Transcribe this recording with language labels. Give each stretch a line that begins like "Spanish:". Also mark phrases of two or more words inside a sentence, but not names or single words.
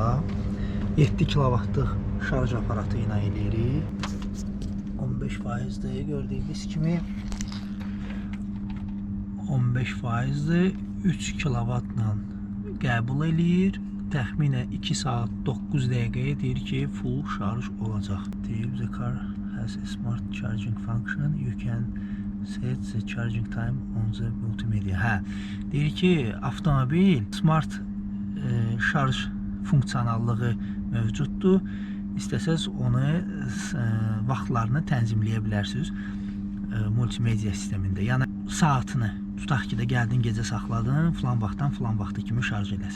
Azerbaijani: 7 kW'lıq şarj aparatı ilə eləyirik. 15%'dir gördüyünüz kimi. 15%'dir. 3 kW ilə qəbul eləyir. Təxminən 2 saat 9 dəqiqəyə deyir ki, full şarj olacaq. Deyir,
English: the car has a smart charging function. You can set the charging time on the multimedia.
Azerbaijani: Hə, deyir ki, avtomobil smart şarj funksionallığı mövcuddur. İstəsəz onu vaxtlarını tənzimləyə bilərsiniz multimedia sistemində. Yəni saatını tutaq ki də gəldin gecə saxladın, filan vaxtdan filan vaxta kimi şarj eləsin.